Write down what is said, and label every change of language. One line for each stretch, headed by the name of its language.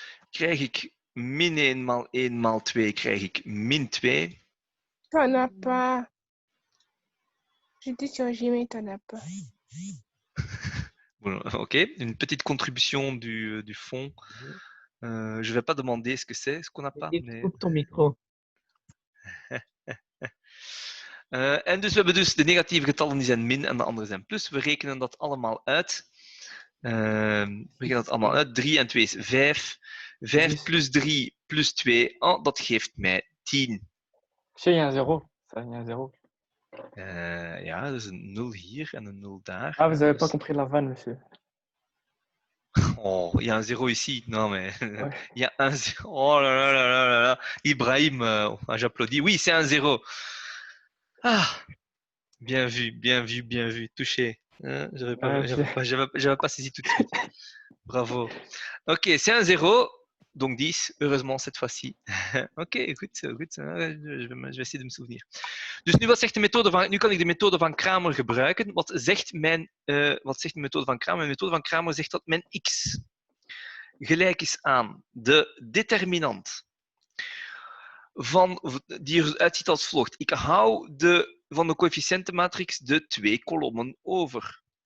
Dutch: Krijg ik min 1 maal 1 maal 2, krijg ik min 2.
French: T'en as pas. Je dis changer, mais t'en as pas. Bon, ok, une petite contribution du fond. Je ne vais pas demander ce que c'est, ce qu'on n'a pas. Mais... Coupe ton micro.
Dutch: En dus we hebben dus de negatieve getallen die zijn min en de andere zijn plus. We rekenen dat allemaal uit. 3 en 2 is 5. 5 plus 3 plus 2, dat geeft mij 10.
French: Monsieur, il y a un zéro. Ça, il y a un zéro.
Dutch: Ja, dus een 0 hier en een 0 daar.
French: Ah, vous n'avez pas compris la vanne, monsieur. Oh, il y a un 0 ici. Non, mais Ouais. il y a un 0. Oh là là là là là. Ibrahim, j'applaudis. Oui, c'est un 0. Ah, bien vu, bien vu, bien vu. Touché. J'avais pas saisi tout de suite. Bravo. Ok, c'est un 0. Donc 10, heureusement cette fois-ci.
Dutch: Oké, goed.
French: Je vais essayer de me souvenir.
Dutch: Dus nu, nu kan ik de methode van Kramer gebruiken. Wat zegt de methode van Kramer? De methode van Kramer zegt dat mijn x gelijk is aan de determinant die eruit ziet als volgt. Ik hou van de coëfficiëntenmatrix de 2 kolommen over.